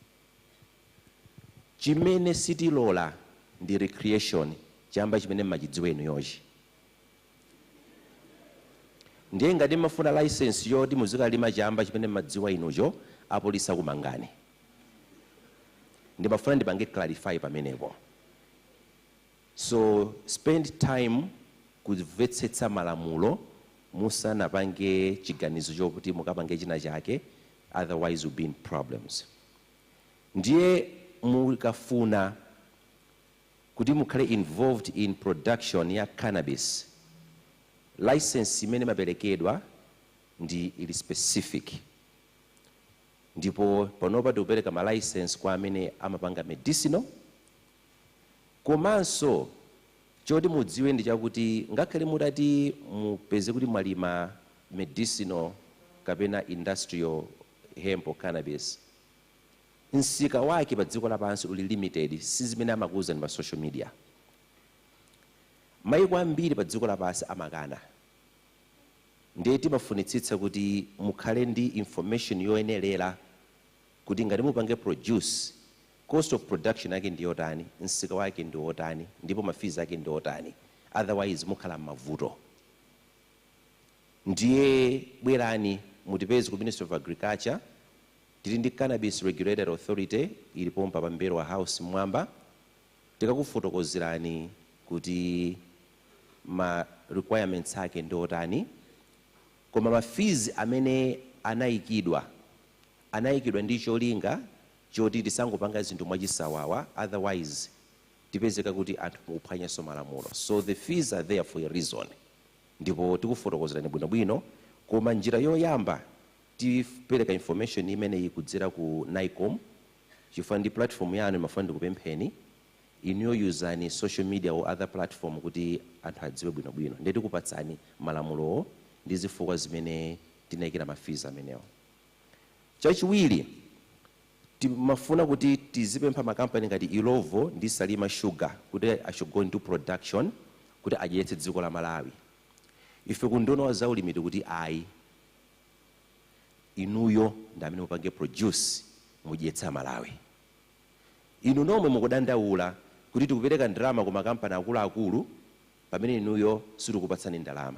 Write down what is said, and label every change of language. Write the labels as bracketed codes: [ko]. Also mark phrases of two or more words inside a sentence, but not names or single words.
[ny] Chimene sitilola ndi recreation, chamba chimene machidziwa inu yochi. Ndiye ngati mafuna license yoti muzikalima chamba chimene madziwa inucho, apolisa kumangani. Ndimafuna ndipange clarify pamenepo. [en] So spend time [ny] kumvetsetsa malamulo musanapange chiganizo chokuti mukapange china chake, [en] otherwise will be in problems. [ny] Ndiye mukafuna kuti mukhale [en] involved in production [ny] ya cannabis, license imene maperekedwa ndi ili specific. Ndipo panopa tikupereka ma license kwa amene amapanga medicinal. Komanso choti mudziwe ndi chakuti ngakhale mutati mupeze kuti mwalima medicinal kapena [en] industrial hemp or cannabis, [ny] msika wake pa dziko lapansi uli limited, si zimene amakuza ndi pa [en] social media. [ny] Mayiko ambiri pa dziko lapansi amakana. Ndiye timafunitsitsa kuti mukhale ndi information yoyenerera kuti ngati mupange produce, [en] cost of production [ny] yake ndi yotani, msika wake ndi wotani, ndipo mafizi yake ndi wotani, otherwise mukhala mavuto. Ndiye bwerani mutipeze ku Ministry of Agriculture, tili ndi Cannabis Regulatory Authority ilipo pa mbero wa house mwamba, tikakufotokozerani kuti ma requirements yake ndi otani, koma mafizi amene anayikidwa ndi cholinga choti tisangopanga zinthu mwachisawawa, otherwise tipezeka kuti anthu mukuphwanyanso malamulo. [en] So the fees are there for a reason. [ny] Ndipo tikufotokozerani bwinobwino, koma njira yoyamba tipereka information imene ikudzera ku NICOM chifukwa ndi platform yanu imafuna ndikupempheni inuyo yuzani [en] social media or other platform [ny] kuti anthu adziwe bwinobwino ndi tikupatsani malamulowo ndi zifukwa zimene tinayikira mafizi amenewo. Chachiwiri timafuna kuti tizipempha makampani ngati Ilovo ndi Salima Sugar kuti [en] I should go into production [ny] kuti adyetse dziko la Malawi. Ife kunduna wa zaulimi kuti ayi inuyo ndi amene mupange produce mudyetsa Malawi. Inu nomwe mukudandaula kuti tikupereka ndalama ku makampani akuluakulu pamene inuyo sitikupatsani ndalama.